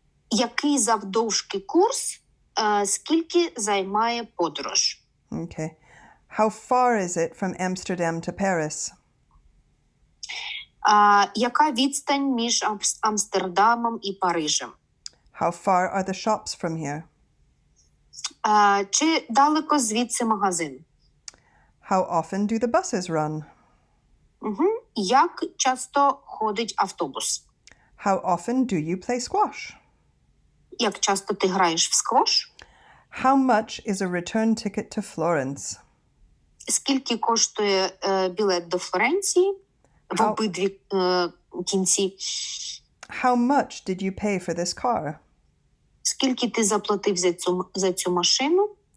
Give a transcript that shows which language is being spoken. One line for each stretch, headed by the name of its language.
Ukrainian: Який завдовжки курс, скільки займає подорож?
English: Okay. How far is it from Amsterdam to Paris?
Ukrainian: Яка відстань між Амстердамом і Парижем?
English: How far are the shops from here?
Ukrainian: Чи далеко звідси магазин?
English: How often do the buses run?
Ukrainian: Як часто ходить автобус?
English: How often do you play squash?
Ukrainian: Як часто ти граєш в сквош?
English: How much is a return ticket to Florence?
Ukrainian: Скільки коштує білет до Флоренції? В обидві кінці.
English: How much did you pay for this car?
Ukrainian: Скільки ти заплатив за цю машину?